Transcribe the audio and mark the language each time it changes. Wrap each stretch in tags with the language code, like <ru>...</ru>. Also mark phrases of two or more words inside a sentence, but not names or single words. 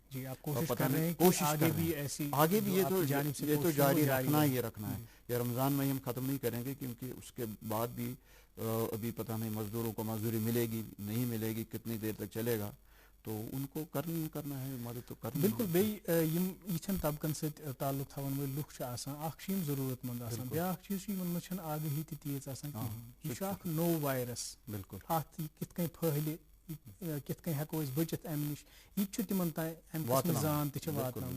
<ur>جی, آپ کوشش کر رہے ہیں کہ آگے بھی ایسی, آگے بھی یہ تو جاری رکھنا ہی رکھنا ہے. یہ رمضان میں ہم ختم نہیں کریں گے, کیونکہ اس کے بعد بھی ابھی پتہ نہیں مزدوروں کو مزدوری ملے گی نہیں ملے گی, کتنی دیر تک چلے گا, تو ان کو کرنا ہے, مدد تو کرنا. بالکل.</ur> <ks>بیچن طبقن ست تعلق تھاون ول لوک اخ ضرورت مند آسان, بیاکھ چیز من آگہی تہ تیز آسان کہین. یہ اخ نو وائرس, بالکل, ات کت کن پھہلہِ, کت کن ہیکو اس بچت ام نش, یہ تمن تین ام زان تہ واتناون.</ks>